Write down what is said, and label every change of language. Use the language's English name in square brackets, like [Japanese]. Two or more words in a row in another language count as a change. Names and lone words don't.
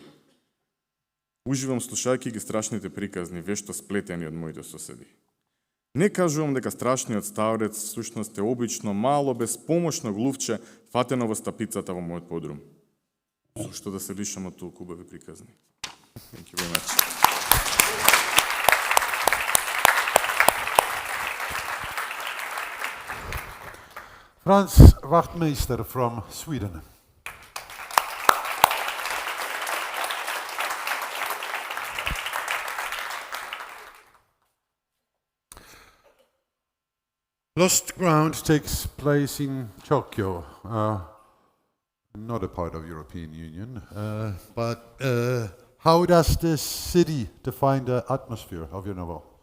[Macedonian] Уживам слушајќи ги страшните приказни, вешто сплетени од моите соседи. Не кажувам дека страшниот стаорец всушност е обично мало безпомошно глувче фатено во стапицата во мојот подрум. Зошто да се лишам од толку убави приказни? [English] Thank you very much. Franz Wachtmeister from Sweden. Lost Ground takes place in Tokyo, not a part of European Union, but how does this city define the atmosphere of your novel?